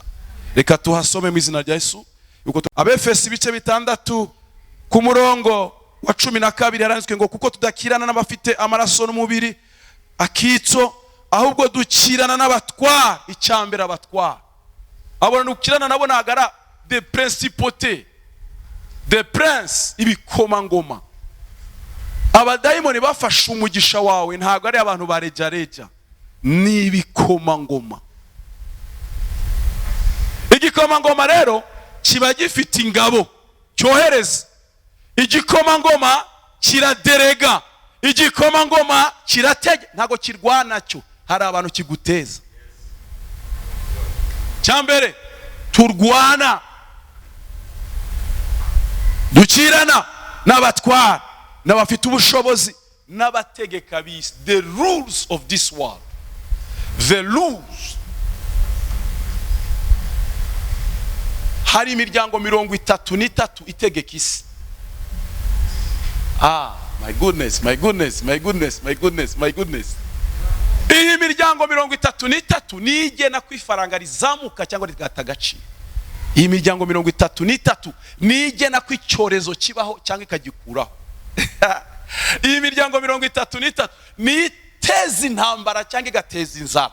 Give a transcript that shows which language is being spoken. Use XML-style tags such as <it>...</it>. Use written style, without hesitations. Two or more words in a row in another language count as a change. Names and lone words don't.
<rw>Reka tuhasome mu izina rya Yesu. Abefeso ibice 6 ku murongo wa 12 yaranditswe ngo kuko tudakirana n'abafite amaraso n'umubiri akitso, ahubwo dukirana n'abatwara. Icyambere abatwara, abona dukirana nabo nagara</rw> <fr>de principauté, de prince,</fr> <rw>ibikomangoma. Abadayimoni bafashe umugisha wawe ntago ari abantu barejareja, ni ibikomangoma. Igikomangoma rero kiba gifite ingabo cyohereza. Igikomangoma kiraderega, igikomangoma kiratege, ntago kirwana cyo, hari abantu kiguteza. Cyambere turwana, dukirana n'abatwara n'abafite ubushobozi n'abategeka bisi.</rw> <en>The rules of this world, the rules.</en> <rw>Hari imiryango 33 itegeka isi.</rw> <en>My goodness, my goodness, my goodness, my goodness, my goodness.</en> <rw>Iyi miryango 33 nigena kwifaranga rizamuka cyangwa rigata agaciro. Iyi miryango 33 nigena kw'icyorezo kibaho cyangwa ikagikuraho. Iyi miryango 33 ni teza intambara cyangwa igateza inzara.</rw>